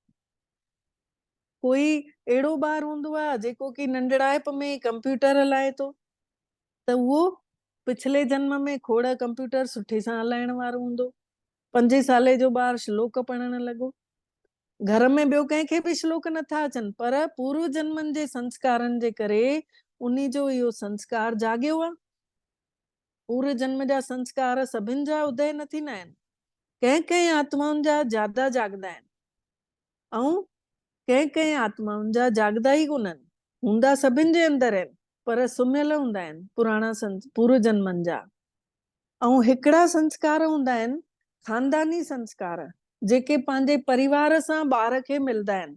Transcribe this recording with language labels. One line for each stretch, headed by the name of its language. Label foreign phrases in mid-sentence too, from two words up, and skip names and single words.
Sindhi: कोई अहिड़ो ॿार हूंदो आहे जेको की नंढड़ाइप में कंप्यूटर हलाए थो, त उहो पिछले जन्म में खोड़ कंप्यूटर सुठे सां हलाइण वारो हूंदो। 5 साले जो ॿार श्लोक पढ़णु लॻो। घर में ॿियो कंहिंखे बि श्लोक नथा अचनि, पर पूर्व जन्मनि जे संस्कारनि जे करे उन्ही जो इहो संस्कार जाॻियो आहे। पूर्व जन्म जा संस्कार सभिनि जा उदय न थींदा आहिनि, कंहिं कंहिं आत्माउनि जा ज्यादा जाॻंदा आहिनि ऐं कंहिं कंहिं आत्माउनि जा जाॻंदा ई कोन आहिनि, हूंदा सभिनि जे अंदरि आहिनि पर सुम्हियल हूंदा आहिनि पुराणा पूर्व जन्मनि जा। ऐं हिकिड़ा संस्कार हूंदा आहिनि खानदानी संस्कार, जेके पंहिंजे परिवार सां ॿार खे मिलंदा आहिनि।